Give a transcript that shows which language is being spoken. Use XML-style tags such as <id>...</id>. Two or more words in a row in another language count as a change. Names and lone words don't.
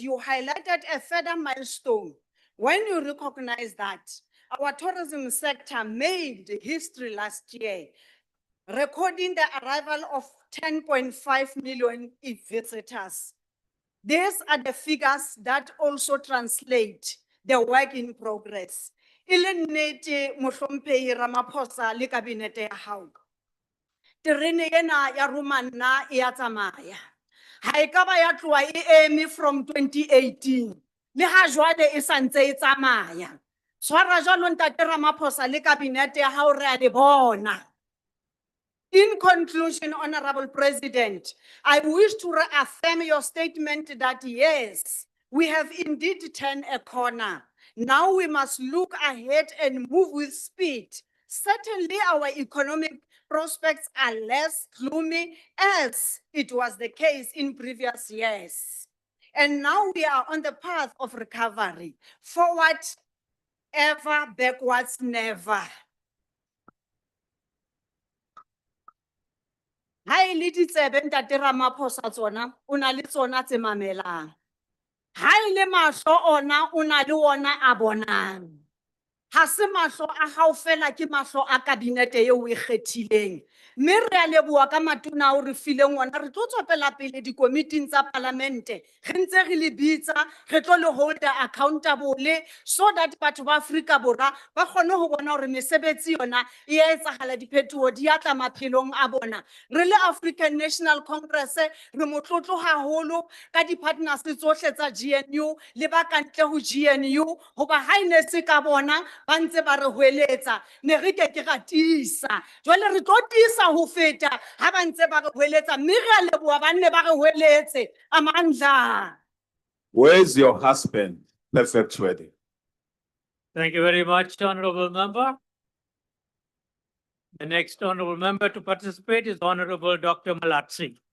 <en>You highlighted a further milestone when you recognize that our tourism sector made history last year, recording the arrival of 10.5 million visitors. These are the figures that also translate the work in progress.</en> <st>Ilenete Mohlomphehi Ramaphosa le kabinete ya hao. Terene ena ya Romana e a tsamaya. Ha e ka ba ya tloha e eme from 2018. Le ha jwale e santse e tsamaya. Tshwara jwalo ntate Ramaphosa le kabinete ya hao re a le bona.</st> <en>In conclusion, Honorable President, I wish to reaffirm your statement that yes, we have indeed turned a corner. Now we must look ahead and move with speed. Certainly our economic prospects are less gloomy as it was the case in previous years. And now we are on the path of recovery. Forward ever, backwards never.</en> <st>Hai le ditsebe ntate Ramaphosa tsona o na le tsona tse mamelang. Hai le mahlo ona o na le ona a bonang. Ha se mahlo a hao fela ke mahlo a kabinete eo o e kgethileng. Mme re a leboha ka matona o re fileng ona re tlo tswela pele dikomiting tsa palamente re ntse re le bitsa re tlo le</st> <en>hold accountable so that</en> <st>batho ba Afrika Borwa ba kgone ho bona hore mesebetsi yona e etsahala diphetoho di atla maphelong a bona. Re le African National Congress re motlotlo haholo ka di-partners tsohle tsa GNU le ba kantle ho GNU hoba ha ine se ka bona ba ntse ba re hweletsa ne re ke ra tisa jwale re tlo tisa ho feta ha ba ntse ba re hweletsa mme re a leboha ba nne ba re hweletse amandla.</st> <en>Where's your husband? Perfect wedding. Thank you very much, Honorable Member. The next Honorable Member to participate is Honorable Dr. Malatsi.</en>